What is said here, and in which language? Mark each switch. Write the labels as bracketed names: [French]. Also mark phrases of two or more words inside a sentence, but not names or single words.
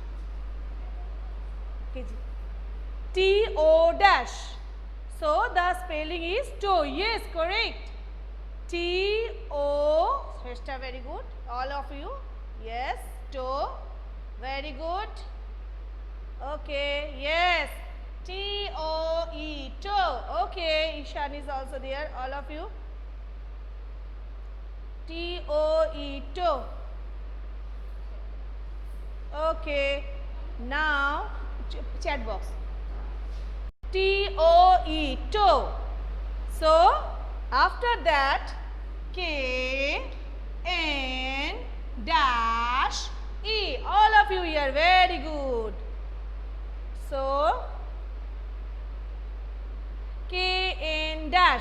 [English] T-O dash. So the spelling is toe. Yes, correct. T-O. Shrestha, very good. All of you. Yes, toe. Very good. Okay, yes. T-O-E, toe. Okay, Ishan is also there. All of you. T-O-E, toe. Okay. Now, chat box. T-O-E, toe. So, after that, K-N dash E. All of you here, very good. So, K-N dash.